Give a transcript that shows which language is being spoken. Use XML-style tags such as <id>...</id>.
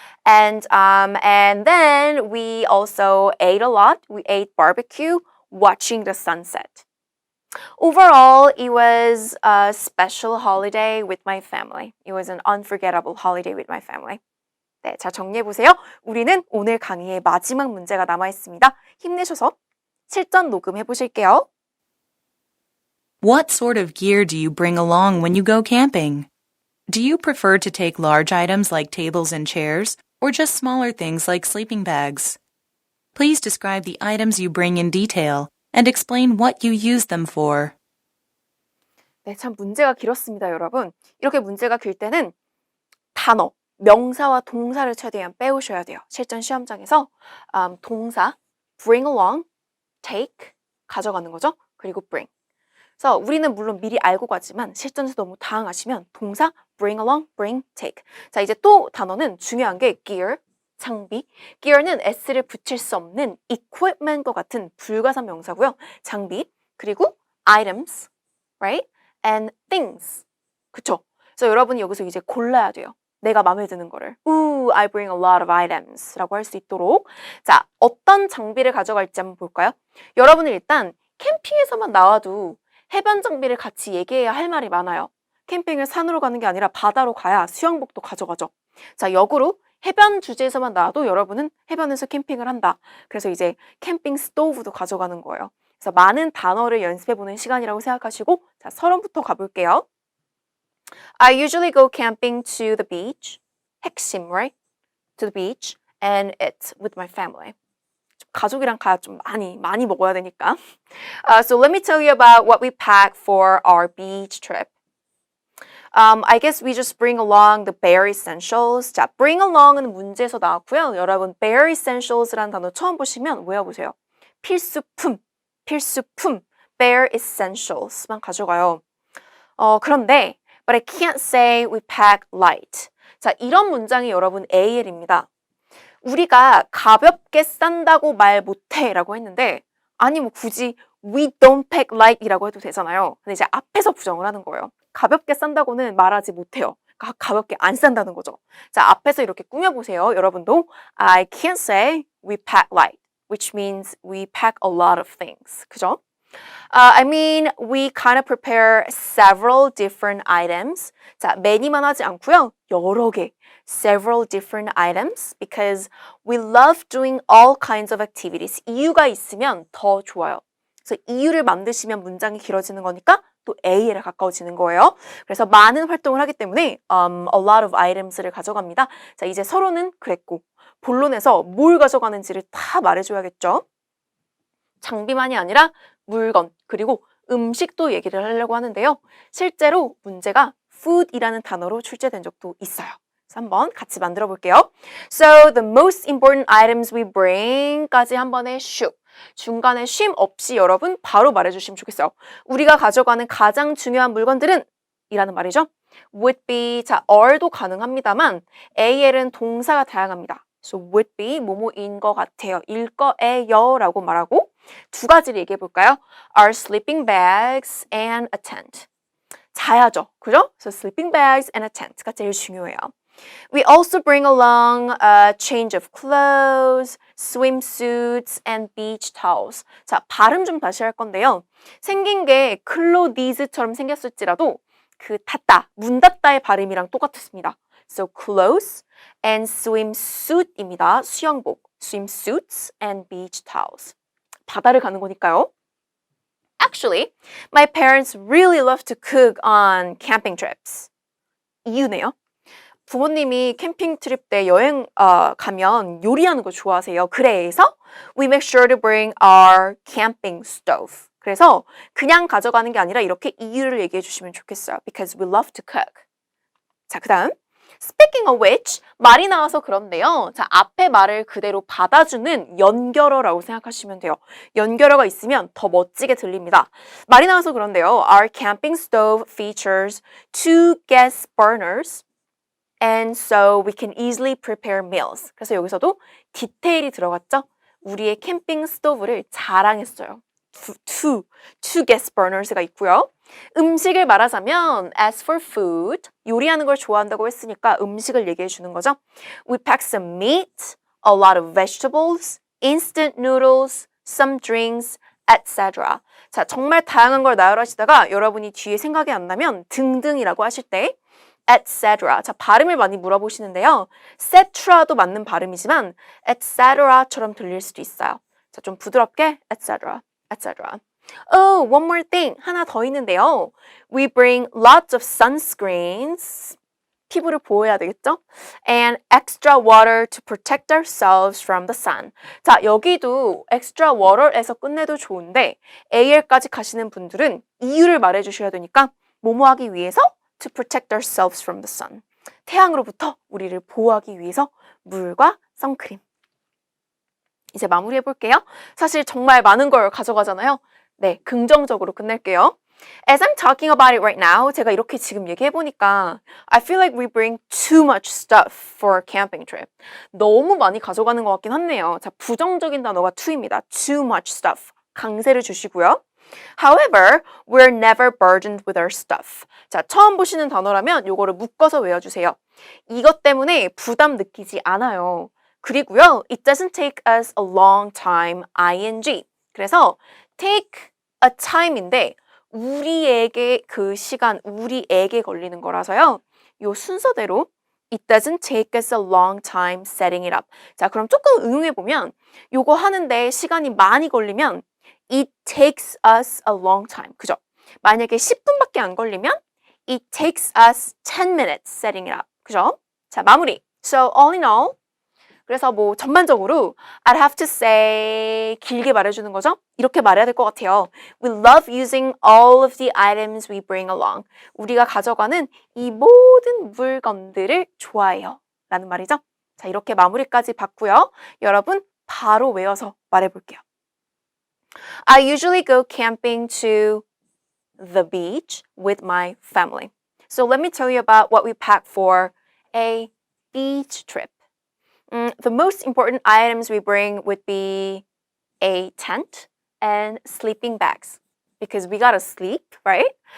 <en>And then we also ate a lot. We ate barbecue, watching the sunset. Overall, it was a special holiday with my family. It was an unforgettable holiday with my family.</en> <ko>네, 자 정리해보세요. 우리는 오늘 강의의 마지막 문제가 남아있습니다. 힘내셔서 실전 녹음해보실게요.</ko> <en>What sort of gear do you bring along when you go camping? Do you prefer to take large items like tables and chairs, or just smaller things like sleeping bags? Please describe the items you bring in detail and explain what you use them for.</en> <ko>네, 참 문제가 길었습니다, 여러분. 이렇게 문제가 길 때는 단어, 명사와 동사를 최대한 빼오셔야 돼요. 실전 시험장에서 동사, bring along, take, 가져가는 거죠. 그리고 bring. 그래서 우리는 물론 미리 알고 가지만 실전에서 너무 당황하시면 동사, bring along, bring, take. 자, 이제 또 단어는 중요한 게 gear, 장비. gear는 s를 붙일 수 없는 equipment과 같은 불가산 명사고요. 장비, 그리고 items, right?</ko> <en>and things.</en> <ko>그쵸? 그래서 여러분이 여기서 이제 골라야 돼요. 내가 마음에 드는 거를.</ko> <en>Ooh, I bring a lot of items</en> <ko>라고 할 수 있도록. 자, 어떤 장비를 가져갈지 한번 볼까요? 여러분은 일단 캠핑에서만 나와도 해변 장비를 같이 얘기해야 할 말이 많아요. 캠핑을 산으로 가는 게 아니라 바다로 가야 수영복도 가져가죠. 자, 역으로 해변 주제에서만 나와도 여러분은 해변에서 캠핑을 한다. 그래서 이제 캠핑 스토브도 가져가는 거예요. 그래서 많은 단어를 연습해보는 시간이라고 생각하시고 자, 서론부터 가볼게요.</ko> <en>I usually go camping to the beach. 핵심, right? To the beach. And it's with my family.</en> <ko>가족이랑 가야 좀 많이 먹어야 되니까.</ko> <en>So let me tell you about what we pack for our beach trip. I guess we just bring along the bare essentials.</en> <ko>자, bring along은 문제에서 나왔고요. 여러분, bare essentials라는 단어 처음 보시면 외워보세요. 필수품, bare essentials만 가져가요. 그런데</ko> <en>but I can't say we pack light.</en> <ko>자, 이런 문장이 여러분 AL입니다. 우리가 가볍게 싼다고 말 못해 라고 했는데 아니 뭐 굳이</ko> <en>we don't pack light</en> <ko>이라고 해도 되잖아요. 근데 이제 앞에서 부정을 하는 거예요. 가볍게 싼다고는 말하지 못해요. 가볍게 안 싼다는 거죠. 자, 앞에서 이렇게 꾸며보세요. 여러분도</ko> <en>I can't say we pack light, which means we pack a lot of things.</en> <ko>그죠?</ko> <en>I mean, we kind of prepare several different items.</en> <ko>자, many만 하지 않고요. 여러 개.</ko> <en>Several different items because we love doing all kinds of activities.</en> <ko>이유가 있으면 더 좋아요. 그래서 이유를 만드시면 문장이 길어지는 거니까 또 A에 가까워지는 거예요. 그래서 많은 활동을 하기 때문에</ko> <en>a lot of items</en> <ko>를 가져갑니다. 자, 이제 서로는 그랬고 본론에서 뭘 가져가는지를 다 말해줘야겠죠. 장비만이 아니라 물건 그리고 음식도 얘기를 하려고 하는데요. 실제로 문제가 food이라는 단어로 출제된 적도 있어요. 그래서 한번 같이 만들어 볼게요.</ko> <en>So the most important items we bring까지</en> <ko>한 번에 슉. 중간에 쉼 없이 여러분 바로 말해주시면 좋겠어요. 우리가 가져가는 가장 중요한 물건들은 이라는 말이죠.</ko> <en>would be,</en> <ko>자, are도 가능합니다만 AL은 동사가 다양합니다.</ko> <en>So would be,</en> <ko>뭐뭐인 것 같아요. 일 거예요 라고 말하고 두 가지를 얘기해 볼까요?</ko> <en>Our sleeping bags and a tent.</en> <ko>자야죠. 그죠?</ko> <en>So sleeping bags and a tent가</en> <ko>제일 중요해요.</ko> <en>We also bring along a change of clothes, swimsuits, and beach towels.</en> <ko>자, 발음 좀 다시 할 건데요. 생긴 게 클로디즈처럼 생겼을지라도 그 닫다, 문 닫다의 발음이랑 똑같습니다.</ko> <en>So clothes and swimsuit입니다. 수영복, swimsuits and beach towels.</en> <ko>바다를 가는 거니까요.</ko> <en>Actually, my parents really love to cook on camping trips.</en> <ko>이유네요. 부모님이 캠핑 트립 때 여행 가면 요리하는 거 좋아하세요. 그래서</ko> <en>we make sure to bring our camping stove.</en> <ko>그래서 그냥 가져가는 게 아니라 이렇게 이유를 얘기해 주시면 좋겠어요.</ko> <en>Because we love to cook.</en> <ko>자, 그 다음</ko> <en>Speaking of which,</en> <ko>말이 나와서 그런데요. 자, 앞에 말을 그대로 받아주는 연결어라고 생각하시면 돼요. 연결어가 있으면 더 멋지게 들립니다. 말이 나와서 그런데요.</ko> <en>Our camping stove features 2 gas burners and so we can easily prepare meals.</en> <ko>그래서 여기서도 디테일이 들어갔죠? 우리의 캠핑 스토브를 자랑했어요.</ko> <en>two gas burners가 있고요.</en> <ko>음식을 말하자면</ko> <en>as for food,</en> <ko>요리하는 걸 좋아한다고 했으니까 음식을 얘기해 주는 거죠.</ko> <en>We pack some meat, a lot of vegetables, instant noodles, some drinks, etc.</en> <ko>자, 정말 다양한 걸 나열하시다가 여러분이 뒤에 생각이 안 나면 등등이라고 하실 때 etc. 자, 발음을 많이 물어보시는데요. cetra도 맞는 발음이지만 etcetera처럼 들릴 수도 있어요. 자, 좀 부드럽게</ko> <en>etc. etc. Oh, one more thing.</en> <ko>하나 더 있는데요.</ko> <en>We bring lots of sunscreens.</en> <ko>피부를 보호해야 되겠죠?</ko> <en>And extra water to protect ourselves from the sun.</en> <ko>자, 여기도 extra water에서 끝내도 좋은데 AL까지 가시는 분들은 이유를 말해 주셔야 되니까 뭐뭐 하기 위해서</ko> <en>to protect ourselves from the sun.</en> <ko>태양으로부터 우리를 보호하기 위해서 물과 선크림. 이제 마무리해 볼게요. 사실 정말 많은 걸 가져가잖아요. 네, 긍정적으로 끝낼게요.</ko> <en>As I'm talking about it right now,</en> <ko>제가 이렇게 지금 얘기해 보니까</ko> <en>I feel like we bring too much stuff for a camping trip.</en> <ko>너무 많이 가져가는 것 같긴 한데요. 자, 부정적인 단어가 to입니다.</ko> <en>Too much stuff. 강세를 주시고요. However, we're never burdened with our stuff.</en> <ko>자, 처음 보시는 단어라면 요거를 묶어서 외워주세요. 이것 때문에 부담 느끼지 않아요. 그리고요,</ko> <en>it doesn't take us a long time, ing.</en> <ko>그래서 take a time인데 우리에게 그 시간, 우리에게 걸리는 거라서요. 요 순서대로</ko> <en>it doesn't take us a long time setting it up.</en> <ko>자, 그럼 조금 응용해보면 요거 하는데 시간이 많이 걸리면</ko> <en>it takes us a long time.</en> <ko>그죠? 만약에 10분밖에 안 걸리면</ko> <en>it takes us 10 minutes setting it up.</en> <ko>그죠? 자, 마무리.</ko> <en>So all in all,</en> <ko>그래서 뭐 전반적으로</ko> <en>I'd have to say</en> <ko>길게 말해주는 거죠? 이렇게 말해야 될 것 같아요.</ko> <en>We love using all of the items we bring along.</en> <ko>우리가 가져가는 이 모든 물건들을 좋아해요. 라는 말이죠. 자, 이렇게 마무리까지 봤고요. 여러분 바로 외워서 말해볼게요.</ko> <en>I usually go camping to the beach with my family. So let me tell you about what we pack for a beach trip. The most important items we bring would be a tent and sleeping bags because we gotta sleep, right?</en>